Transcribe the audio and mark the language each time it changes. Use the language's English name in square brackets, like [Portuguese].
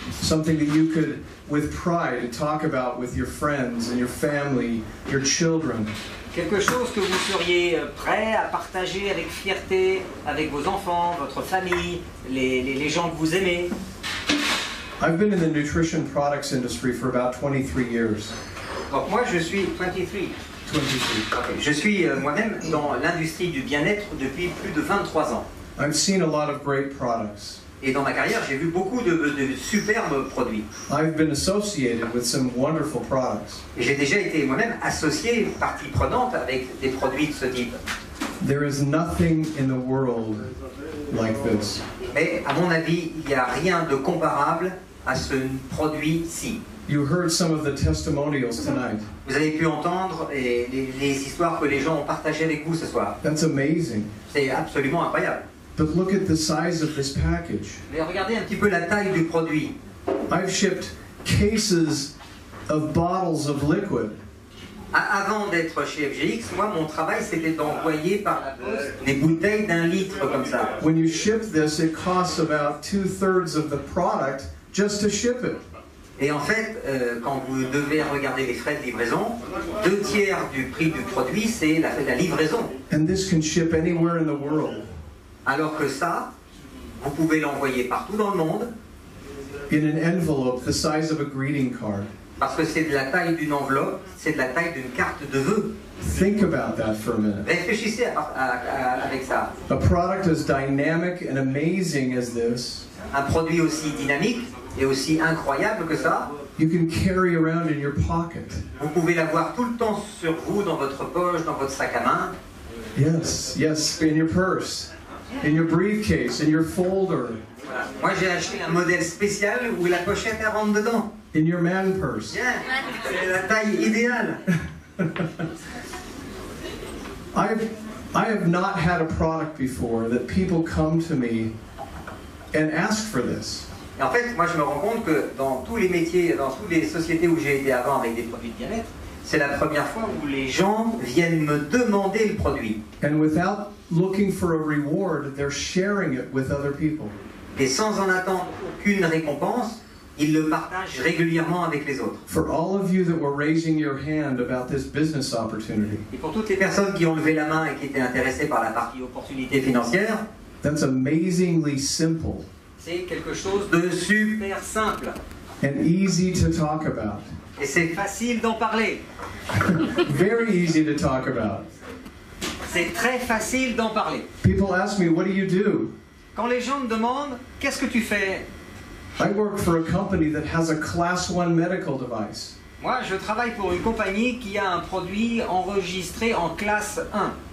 [English] Something that you could, with pride, talk about with your friends and your family, your children. [French] Quelque chose que vous seriez prêt à partager avec fierté avec vos enfants, votre famille, les gens que vous aimez. [English] I've been in the nutrition products industry for about 23 years. [French] Donc moi je suis 23. 23. Je suis moi-même dans l'industrie du bien-être depuis plus de 23 ans. [English] I've seen a lot of great products. [French] Et dans ma carrière, j'ai vu beaucoup de superbes produits. [English] I've been associated with some wonderful products. [French] Et j'ai déjà été moi-même associé, partie prenante, avec des produits de ce type. [English] There is nothing in the world like this. [French] Mais à mon avis, il n'y a rien de comparable à ce produit-ci. [English] You heard some of the testimonials tonight. [French] Vous avez pu entendre les histoires que les gens ont partagées avec vous ce soir. [English] That's amazing. [French] C'est absolument incroyable. [English] But look at the size of this package. [French] Mais regardez un petit peu la taille du produit. [English] I've shipped cases of bottles of liquid. [French] Avant d'être chez FGX, moi, mon travail, c'était d'envoyer par la poste des bouteilles d'1 litre comme ça. [English] When you ship this, it costs about 2/3 of the product just to ship it. [French] Et en fait, quand vous devez regarder les frais de livraison, 2/3 du prix du produit, c'est la livraison. [English] And this can ship anywhere in the world. [French] Alors que ça, vous pouvez l'envoyer partout dans le monde. [English] In an envelope the size of a greeting card. [French] Parce que c'est de la taille d'une enveloppe, c'est de la taille d'une carte de vœux. [English] Think about that for a minute. [French] Réfléchissez avec ça. [English] A product as dynamic and amazing as this, [French] Un produit aussi dynamique et aussi incroyable que ça, [English] you can carry around in your pocket. [French] vous pouvez l'avoir tout le temps sur vous, dans votre poche, dans votre sac à main. [English] Yes, yes, in your purse, in your briefcase, in your folder, [French] Voilà. Moi, j'ai acheté un modèle spécial où la pochette elle rentre dedans. [English] in your man purse. [French] Bien, c'est la taille idéale. [English] I have not had a product before that people come to me and ask for this. [French] Et en fait, moi, je me rends compte que dans tous les métiers, dans toutes les sociétés où j'ai été avant avec des produits de bien-être, c'est la première fois où les gens viennent me demander le produit. [English] And without looking for a reward, they're sharing it with other people. [French] Et sans en attendre aucune récompense, ils le partagent régulièrement avec les autres. [English] For all of you that were raising your hand about this business opportunity, [French] Et pour toutes les personnes qui ont levé la main et qui étaient intéressées par la partie opportunité financière, [English] that's amazingly simple [French] c'est quelque chose de super simple. [English] and easy to talk about. [French] Et c'est facile d'en parler. [English] Very easy to talk about. [French] C'est très facile d'en parler. [English] People ask me, what do you do? [French] Quand les gens me demandent « Qu'est-ce que tu fais ?» [English] I work for a company that has a class 1 medical device. [French] Moi, je travaille pour une compagnie qui a un produit enregistré en classe 1,